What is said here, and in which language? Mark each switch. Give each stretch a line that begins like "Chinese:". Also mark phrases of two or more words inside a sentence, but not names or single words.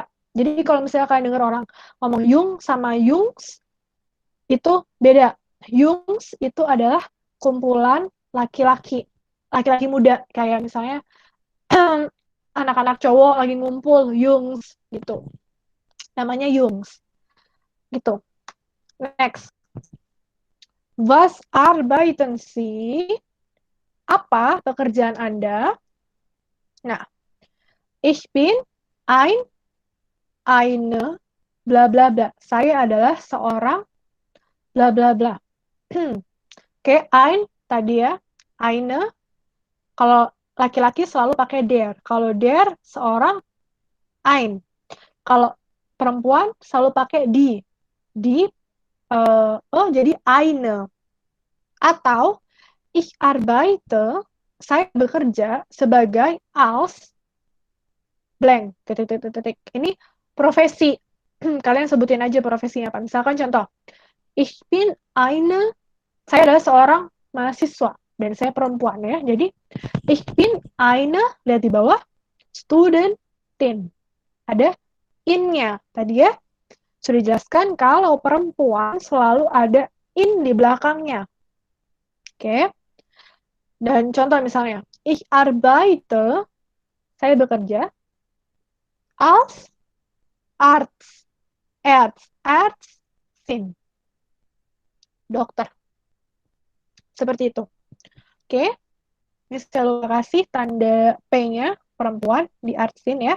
Indonesian: Jadi kalau misalnya kalian dengar orang ngomong Jung sama Jungs, itu beda. Jungs itu adalah kumpulan laki-laki muda. Kayak misalnya anak-anak cowok lagi ngumpul, Jungs, gitu. Namanya Jungs. Gitu. Next.
German: Was arbeiten Sie?
Indonesian: Apa pekerjaan Anda? Nah,
German: ich bin eine, bla bla bla.
Indonesian: Saya adalah seorang bla bla bla. Oke, ein tadi ya, eine. Kalau laki-laki selalu pakai der. Kalau der seorang ein. Kalau perempuan selalu pakai di. Di jadi eine. Atau
German: ich arbeite,
Indonesian: saya bekerja sebagai als blank. Titik. Ini profesi. Kalian sebutin aja profesinya apa. Misalkan contoh,
German: ich bin eine,
Indonesian: saya adalah seorang mahasiswa dan saya perempuan ya. Jadi
German: ich bin eine,
Indonesian: lihat di bawah, Studentin. Ada in-nya. Tadi ya sudah dijelaskan kalau perempuan selalu ada in di belakangnya. Oke. Dan contoh misalnya,
German: ich arbeite,
Indonesian: saya bekerja
German: als Arts, Ärztin,
Indonesian: dokter. Seperti itu. Oke. Ini saya lupa kasih tanda P-nya perempuan di Artsin ya.